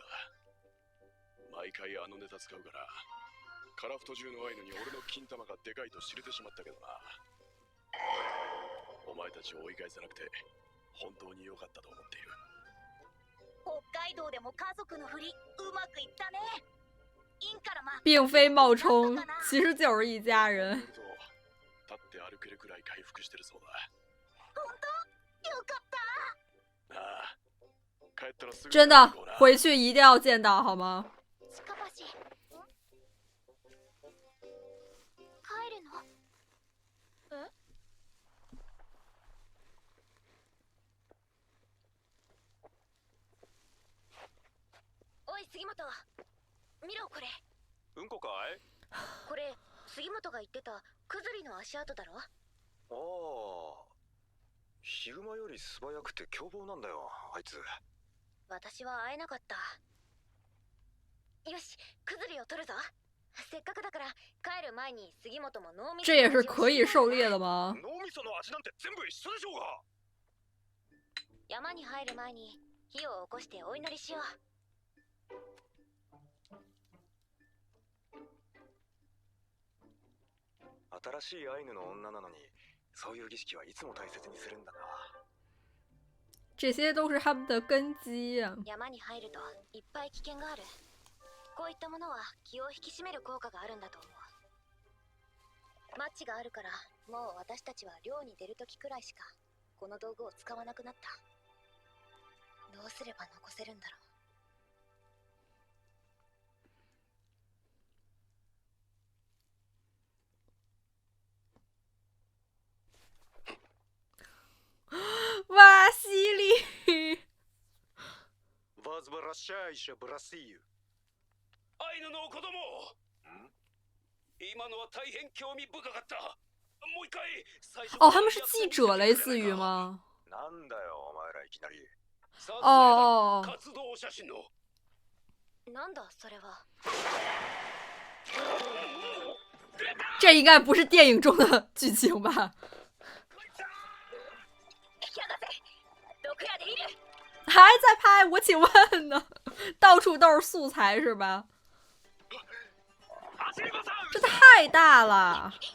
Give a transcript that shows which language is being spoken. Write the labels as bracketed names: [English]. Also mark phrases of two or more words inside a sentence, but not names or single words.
[Japanese] 毎回あのネタ使うから、カラフト中のアイヌに俺の金玉がでかいと知れてしまったけどな。お前たちを追い返さなくて本当に良かったと思っている。北海道でも家族のふりうまくいったね。インカラマ [Chinese] 并非冒充，其实就是一家人。 [Japanese] 立って歩けるくらい回復してるそうだ。本当？よかった。ああ、帰ったらすぐ。 [Chinese] 真的，回去一定要见到好吗？ [Japanese] 近橋。帰るの？え？おい杉本、見ろこれ。うんこかい？これ杉本が言ってたクズリの足跡だろ。ああ、ヒグマより素早くて凶暴なんだよあいつ。私は会えなかった。よし、クズリを取るぞ。せっかくだから帰る前に杉本も脳みそ。 [Chinese] 这也是可以狩猎的吗？ [Japanese] 脳みその味なんて全部一緒でしょうが。山に入る前に火を起こしてお祈りしよう。新しいアイヌの女なのに、そういう儀式はいつも大切にするんだな。 [Chinese] 这些都是他们的根基啊。 [Japanese] 山に入るといっぱい危険がある。こういったものは気を引き締める効果があるんだと思う。マッチがあるから、もう私たちは漁に出るときくらいしかこの道具を使わなくなった。どうすれば残せるんだろう。 [Chinese] 哇，犀利！バズバラシャイシャブラシーユ。 [Japanese] アイヌの子供。今のは大変興味深かった。もう一回最初。 [Chinese] 哦，他们是记者类似于吗？ [Japanese] なんだよお前らいきなり。哦，活動写真の。なんだそれは。 [Chinese] 这应该不是电影中的剧情吧？还在拍？我请问呢？到处都是素材是吧？这太大了！